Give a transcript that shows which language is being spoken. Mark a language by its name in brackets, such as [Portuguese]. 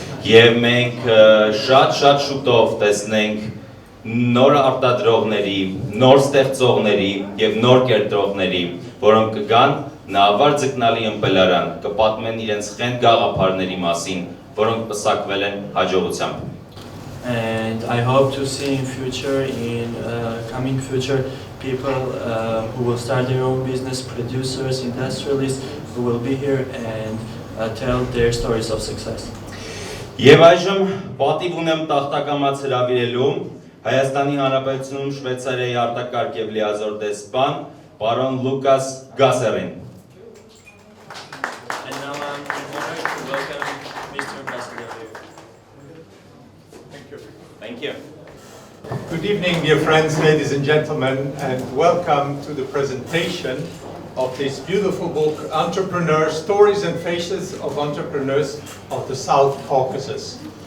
[Armenian] Եվ մենք շատ շուտով տեսնենք նոր արտադրողների, նոր ստեղծողների եւ նոր կերտողների, որոնք կգան Նավավար ձկնալի ըմպելարան, կպատմեն իրենց խենթ գաղափարների մասին, որոնք պսակվել են հաջողությամբ։ [English] And I hope to see in coming future people who will start their own business, producers, industrialists, who will be here and tell their stories of success. [Armenian] Եվ այժմ պատիվ ունեմ տախտակամած հրավիրելու Հայաստանի Հանրապետությունում Շվեյցարիայի արտակարգ եւ լիազոր դեսպան պարոն Լուկաս Գասերին։ [English] And now I'm honored to welcome Mr. Ambassador here. Thank you. Thank you. Good evening, dear friends, ladies and gentlemen, and welcome to the presentation of this beautiful book, Stories and Faces of Entrepreneurs of the South Caucasus.